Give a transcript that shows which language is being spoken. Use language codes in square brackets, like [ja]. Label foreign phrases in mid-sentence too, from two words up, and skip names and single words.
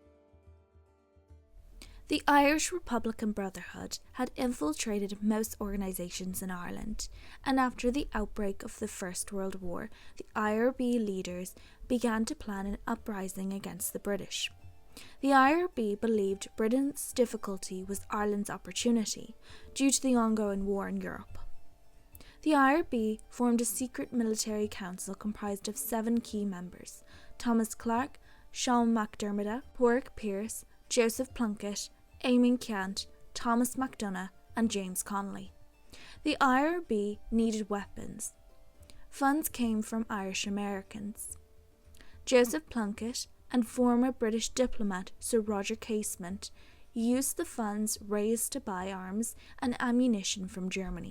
[en] The Irish Republican Brotherhood had infiltrated most organisations in Ireland, and after the outbreak of the First World War, the IRB leaders began to plan an uprising against the British. The IRB believed Britain's difficulty was Ireland's opportunity due to the ongoing war in Europe. The IRB formed a secret military council comprised of 7 key members: Thomas Clarke, Sean McDermott, Pádraig Pearse, Joseph Plunkett, Eamon Ceannt, Thomas MacDonagh and James Connolly. The IRB needed weapons. Funds came from Irish Americans. Joseph Plunkett and former British diplomat Sir Roger Casement used the funds raised to buy arms and ammunition from Germany.